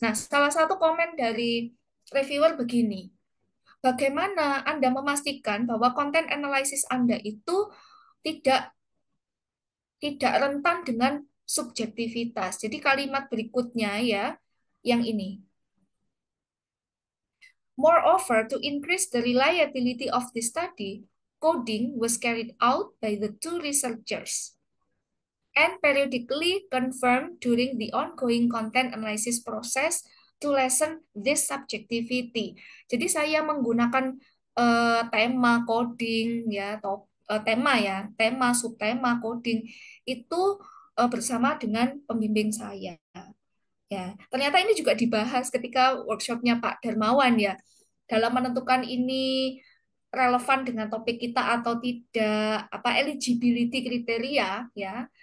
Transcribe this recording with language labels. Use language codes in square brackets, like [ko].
[id] Nah, salah satu komen dari reviewer begini, bagaimana Anda memastikan bahwa konten analisis Anda itu tidak tidak rentan dengan subjektivitas. Jadi kalimat berikutnya ya, yang ini. [en] Moreover, to increase the reliability of the study, coding was carried out by the two researchers and periodically confirmed during the ongoing content analysis process to lessen this subjectivity. [id] Jadi saya menggunakan tema coding ya, tema subtema coding itu bersama dengan pembimbing saya. Ya, ternyata ini juga dibahas ketika workshopnya Pak Darmawan ya, dalam menentukan ini relevan dengan topik kita atau tidak, apa eligibility kriteria ya.